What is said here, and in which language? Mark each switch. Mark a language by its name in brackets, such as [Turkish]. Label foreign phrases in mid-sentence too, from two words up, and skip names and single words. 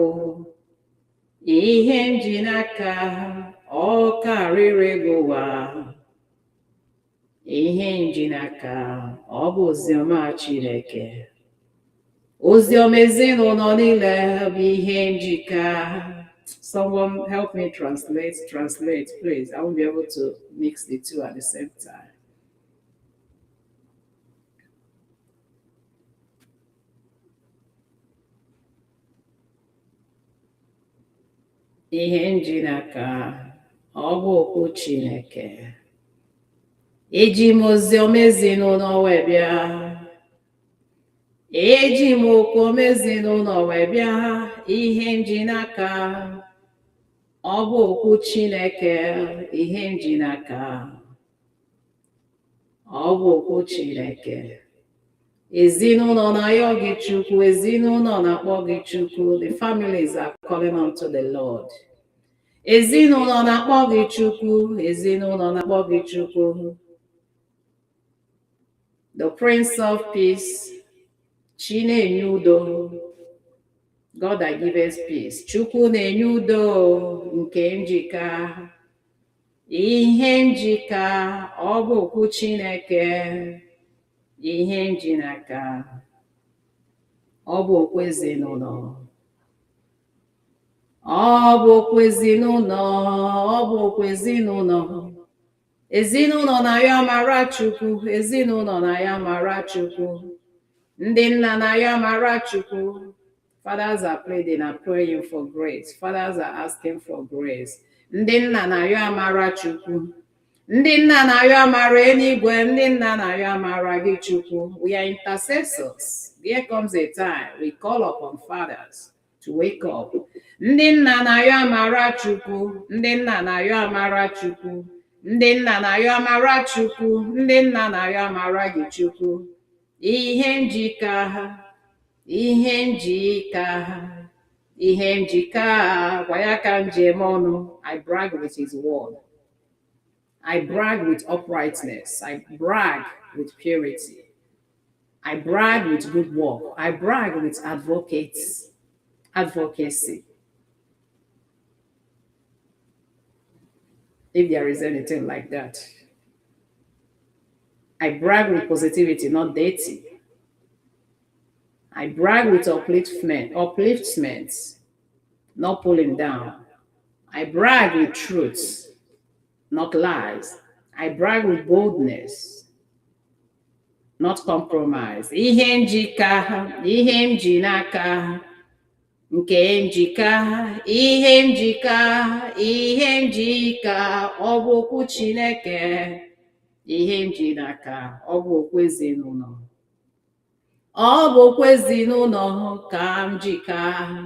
[Igbo] Ihe m ji n'aka, ọ karịrị gị ụwa. Ihe m ji n'aka, ọ bụ oziọma Chineke. Oziọma ezinụlọ niile bụ ihe m ji ka. [English] Someone help me translate, please. I won't be able to mix the two at the same time. [Igbo] Ihe m ji n'aka, ọ bụ okwu Chineke. Eji m oziọma ezinụlọ wee bịa. Eji m okwu ezinụlọ wee bịa. Ihe m ji n'aka, ọ bụ okwu Chineke. Ihe m ji n'aka, ọ bụ okwu Chineke. Ezinụlọ na-ayọ gị Chukwu, ezinụlọ na-akpọ gị Chukwu. [English] The families are calling unto the Lord. [Igbo] Ezinụlọ na-akpọ gị Chukwu, ezinụlọ na-akpọ gị Chukwu. [English] The Prince of Peace, [Igbo] Chi na-enye udo. [English] God that gives peace. [Igbo] Chukwu na-enye udo nke njika. Ihe njika, ọ bụ okwu Chineke. Ihe m ji n'aka, ọ bụ okwu ezinụlọ. Ọ bụ okwu ezinụlọ, ọ bụ okwu ezinụlọ. Ezinụlọ na-ayọ amara Chukwu, ezinụlọ na-ayọ amara Chukwu. Ndị nna na-ayọ amara Chukwu. [English] Fathers are pleading and praying for grace. Fathers are asking for grace. [Igbo] Ndị nna na-ayọ amara Chukwu. Ndị nna na-ayọ amara eluigwe, ndị nna na-ayọ amara gị Chukwu. [English] We are intercessors. There comes a time we call upon fathers to wake up. [Igbo] Ndị nna na-ayọ amara Chukwu, ndị nna na-ayọ amara Chukwu. Ndị nna na-ayọ amara Chukwu, ndị nna na-ayọ amara gị Chukwu. Ihe njika ha, ihe njika ha, ihe njika ha, gwa ya ka njem ọnụ. [English] I brag with his word. I brag with uprightness. I brag with purity. I brag with good work. I brag with advocacy. If there is anything like that. I brag with positivity, not dating. I brag with upliftment. not pulling down. I brag with truth, not lies. I brag with boldness, not compromise. [Igbo] Ihe njika ha, ihe m ji n'aka ha, nke njika ha, ihe njika ha, ihe njika, ọ bụ okwu Chineke. Ihe m ji n'aka, ọ bụ okwu ezinụlọ. Ọ bụ okwu ezinụlọ ka m jika.